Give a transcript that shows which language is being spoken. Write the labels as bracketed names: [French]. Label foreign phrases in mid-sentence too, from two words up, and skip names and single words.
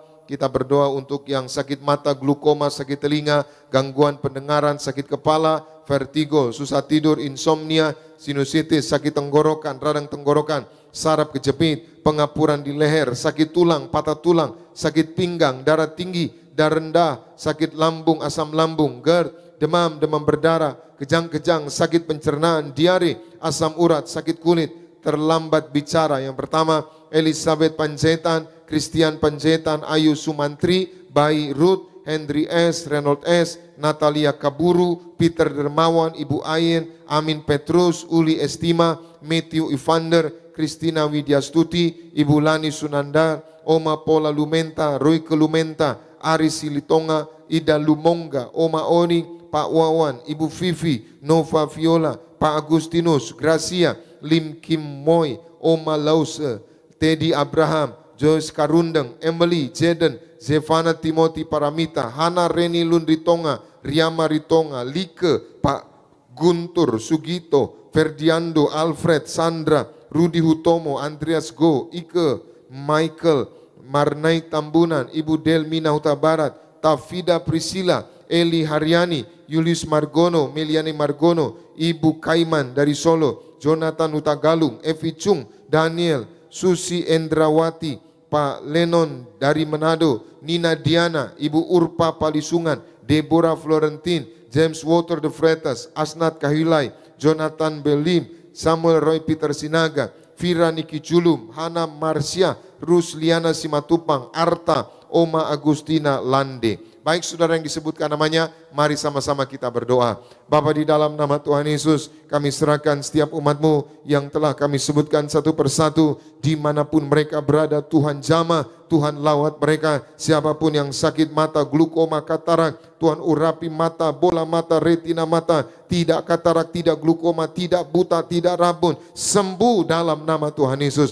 [Indonesian] Kita berdoa untuk yang sakit mata, glukoma, sakit telinga, gangguan pendengaran, sakit kepala, vertigo, susah tidur, insomnia, sinusitis, sakit tenggorokan, radang tenggorokan, saraf kejepit, pengapuran di leher, sakit tulang, patah tulang, sakit pinggang, darah tinggi, darah rendah, sakit lambung, asam lambung, GERD, demam, demam berdarah, kejang-kejang, sakit pencernaan, diare, asam urat, sakit kulit, terlambat bicara. Yang pertama, Elizabeth Panjaitan, Christian Panjaitan, Ayu Sumantri, Bayi Ruth, Henry S, Reynold S, Natalia Kaburu, Peter Dermawan, Ibu Ayen, Amin Petrus, Uli Estima, Matthew Evander, Christina Widyastuti, Ibu Lani Sunandar, Oma Paula Lumenta, Roy Kelumenta, Aris Silitonga, Ida Lumongga, Oma Oni, Pak Wawan, Ibu Vivi, Nova Viola, Pak Agustinus, Gracia, Lim Kim Moy, Oma Lause, Teddy Abraham, Joyce Karundeng, Emily, Jaden, Zevana Timothy Paramita, Hana Reni Lundritonga, Riama Ritonga, Like, Pak Guntur, Sugito, Ferdiando, Alfred, Sandra, Rudi Hutomo, Andreas Go, Ike, Michael, Marnai Tambunan, Ibu Delmina Huta Barat, Tafida Priscilla, Eli Haryani, Julius Margono, Meliani Margono, Ibu Kaiman dari Solo, Jonathan Hutagalung, Evi Chung, Daniel, Susi Endrawati, Pak Lenon dari Manado, Nina Diana, Ibu Urpa Palisungan, Deborah Florentin, James Water de Freitas, Asnat Kahilai, Jonathan Belim, Samuel Roy Peter Sinaga, Vira Niki Julum, Hana Marsia, Rusliana Simatupang, Arta, Oma Agustina Lande. Baik saudara yang disebutkan namanya, mari sama-sama kita berdoa. Bapa, di dalam nama Tuhan Yesus, kami serahkan setiap umat-Mu yang telah kami sebutkan satu persatu, dimanapun mereka berada, Tuhan jamah, Tuhan lawat mereka. Siapapun yang sakit mata, glukoma, katarak, Tuhan urapi mata, bola mata, retina mata, tidak katarak, tidak glukoma, tidak buta, tidak rabun, sembuh dalam nama Tuhan Yesus.